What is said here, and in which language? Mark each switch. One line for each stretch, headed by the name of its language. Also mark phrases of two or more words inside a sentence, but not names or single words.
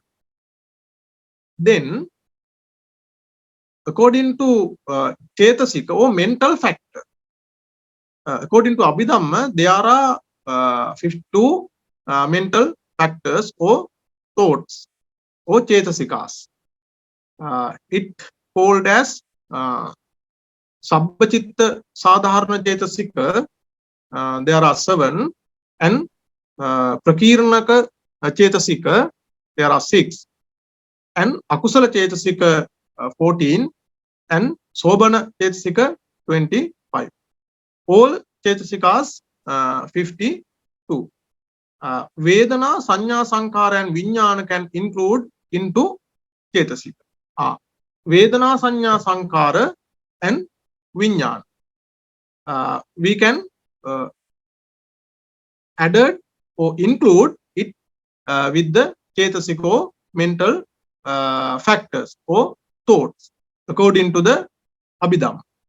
English: Then, according to Cetasika or mental factor, according to Abhidhamma, there are 52 mental factors or thoughts or Cetasikas. It called as
Pali: Sabbachitta Sadharana Cetasika.
English: There are 7, and
Pali: Prakirnaka Cetasika
English: there are 6, and
Pali: akusala cetasika
English: 14, and
Pali: sobana cetasika
English: 25. All cetasikas 52.
Pali: Vedana, Sanjna, Sankara,
English: and Vigngnana can include into cetasika.
Pali: Vedana, Sanjna, Sankara,
English: and Vigngnana. We can add or include it with the cetasiko mental factors or thoughts according to the Abhidhamma.